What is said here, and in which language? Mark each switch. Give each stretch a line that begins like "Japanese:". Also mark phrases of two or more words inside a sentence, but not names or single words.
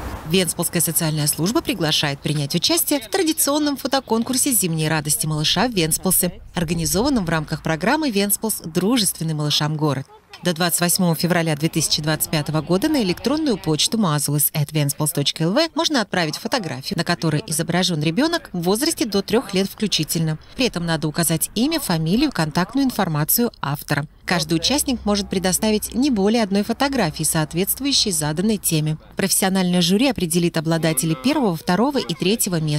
Russian: Венспилская социальная служба приглашает принять участие в традиционном фотоконкурсе «Зимние радости малыша в Венспилсе», организованном в рамках программы «Венспилс. Дружественный малышам город». До 28 февраля 2025 года на электронную почту mazulis@ventspils.lv можно отправить фотографию, на которой изображен ребенок в возрасте до 3 лет включительно. При этом надо указать имя, фамилию, контактную информацию автора. Каждый участник может предоставить не более одной фотографии, соответствующей заданной теме. Профессиональное жюри определит обладателей 1, 2 и 3 мест.